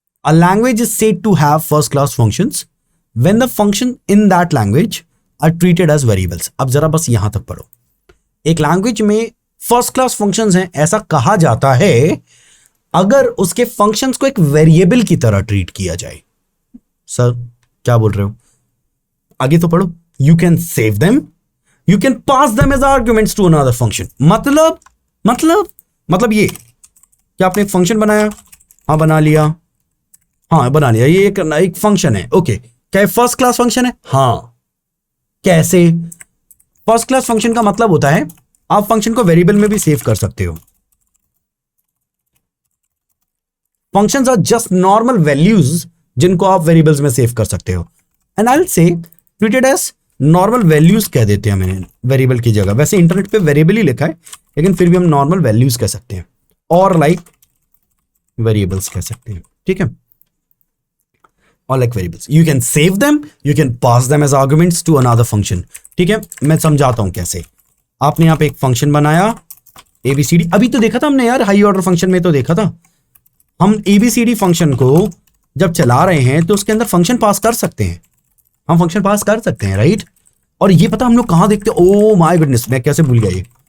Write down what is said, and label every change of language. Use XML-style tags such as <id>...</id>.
<en>A language is said to have first class functions when the function in that language are treated as variables.</en> <hi>अब जरा बस यहां तक पढ़ो। एक लैंग्वेज में फर्स्ट क्लास फंक्शंस हैं, ऐसा कहा जाता है अगर उसके फंक्शंस को एक वेरिएबल की तरह ट्रीट किया जाए। सर क्या बोल रहे हो? आगे तो पढ़ो।</hi> <en>You can save them, you can pass them as arguments to another function.</en> <hi>मतलब ये क्या आपने एक फंक्शन बनाया? हाँ बना लिया, हाँ बना लिया, ये एक फंक्शन है। ओके, क्या फर्स्ट क्लास फंक्शन है? हाँ। कैसे? फर्स्ट क्लास फंक्शन का मतलब होता है आप फंक्शन को वेरिएबल में भी सेव कर सकते हो।</hi> <en>functions are just normal values</en> <hi>जिनको आप वेरिएबल्स में सेव कर सकते हो।</hi> <en>and I will say treated as normal values</en> <hi>कह देते हैं मैंने वेरिएबल की जगह। वैसे इंटरनेट पे वेरिएबल ही लिखा है, लेकिन फिर भी हम नॉर्मल वैल्यूज कह सकते हैं, और लाइक वेरिएबल्स कह सकते हैं। ठीक है,</hi> <en>or like variables. You can save them, you can pass them as arguments to another function.</en> <hi>ठीक है, मैं समझाता हूं कैसे। आपने यहाँ पे एक फंक्शन बनाया ABCD, अभी तो देखा था हमने यार, हाई ऑर्डर फंक्शन में तो देखा था हम ABCD फंक्शन को जब चला रहे हैं तो उसके अंदर फंक्शन पास कर सकते हैं, हम फंक्शन पास कर सकते हैं। राइट, और ये पता हम लोग कहाँ देखते हैं?</hi> <en>oh my goodness,</en> <hi>मैं कैसे भूल गया ये।</hi>